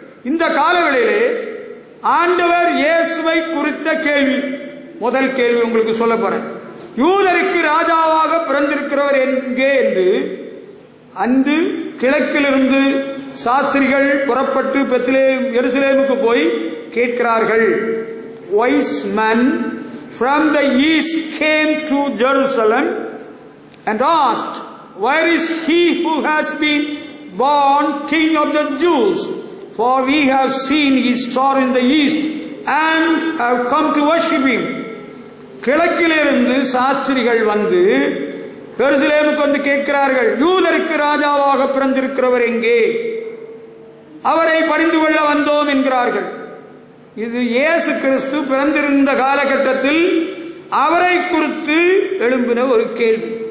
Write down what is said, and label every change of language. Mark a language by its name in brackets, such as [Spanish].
[Tamil] இந்த காலவெளியிலே ஆண்டவர் இயேசுவை குறித்த கேள்வி, முதல் கேள்வி உங்களுக்கு சொல்ல போறேன். யூதருக்கு ராஜாவாக பிறந்திருக்கிறவர் எங்கே என்று அன்று கிழக்கிலிருந்து சாஸ்திரிகள் புறப்பட்டு பெத்லகேம் எருசலேமுக்கு போய் கேட்கிறார்கள். [English] Wise men from the east came to Jerusalem and asked, where is he who has been born king of the Jews? For we have seen his star in the east and have come to worship him. [Tamil] கிழக்கிலிருந்து சாஸ்திரிகள் வந்து எருசலேமுக்கு வந்து கேட்கிறார்கள், யூதருக்கு ராஜாவாக பிறந்திருக்கிறவர் எங்கே? அவரை பணிந்து கொள்ள வந்தோம் என்கிறார்கள். இது இயேசு கிறிஸ்து பிறந்திருந்த காலகட்டத்தில் அவரை குறித்து எழும்பின ஒரு கேள்வி.